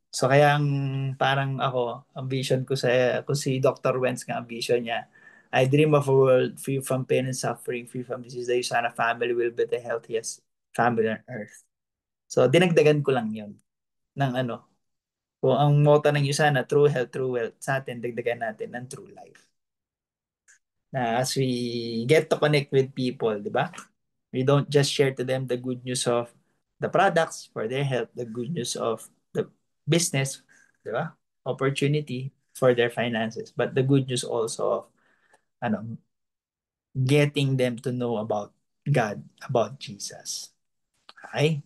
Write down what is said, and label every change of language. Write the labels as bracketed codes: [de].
[tl] So kaya parang ako, ang vision ko kung si Dr. [en] Wentz nga ang vision niya, I dream of a world free from pain and suffering, free from disease, the Usana family will be the healthiest family on earth. [tl] So dinagdagan ko lang yun ng kung ang motto ng Usana, true health, true wealth, sa atin, dagdagan natin ng true life. Na [en] as we get to connect with people, [tl] di ba? [en] We don't just share to them the good news of the products for their health, the good news of the business, di ba? Opportunity for their finances, but the good news also of [tl] ano, [en] getting them to know about God, about Jesus. Okay?